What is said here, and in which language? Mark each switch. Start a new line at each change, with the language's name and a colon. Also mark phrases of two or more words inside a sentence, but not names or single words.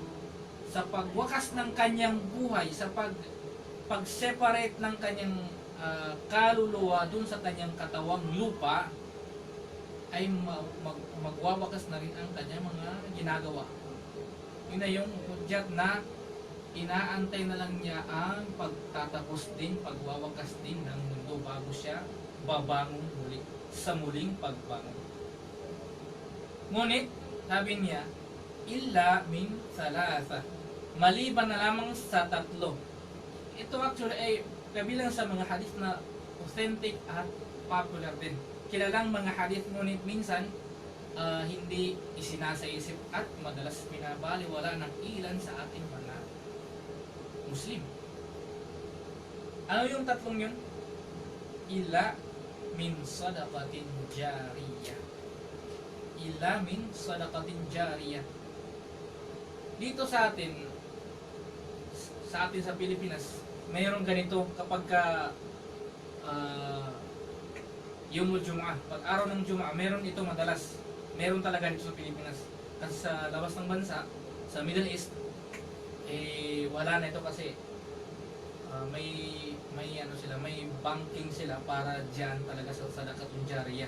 Filipino: Sa pagwakas ng kanyang buhay, sa pag-separate ng kanyang kaluluwa dun sa kanyang katawang lupa, ay magwawakas na rin ang kanyang mga ginagawa. Yun na yung hudyat na inaantay na lang niya ang pagtatapos din, pagwawakas din ng mundo bago siya babangon muli sa muling pagbangon. Ngunit, sabi niya,
Arabic: illa min thalatha,
Filipino: maliban na lamang sa tatlo. Ito actually ay kabilang sa mga hadith na authentic at popular din. Kilalang mga hadith, ngunit minsan hindi isinasa-isip at madalas pinabaliwala ng ilan sa ating mga Muslim. Ano yung tatlong yun?
Arabic: Ila min sadaqatin jariyah. Ila min sadaqatin jariyah.
Filipino: Dito sa atin sa Pilipinas, mayroong ganito kapag
Arabic: Yumul Jum'ah,
Filipino: pag araw ng Jum'ah, meron ito madalas. Meron talaga dito sa Pilipinas. Kasi sa labas ng bansa, sa Middle East, wala na ito kasi may banking sila para diyan talaga sa
Arabic: sadaqatul jariyah.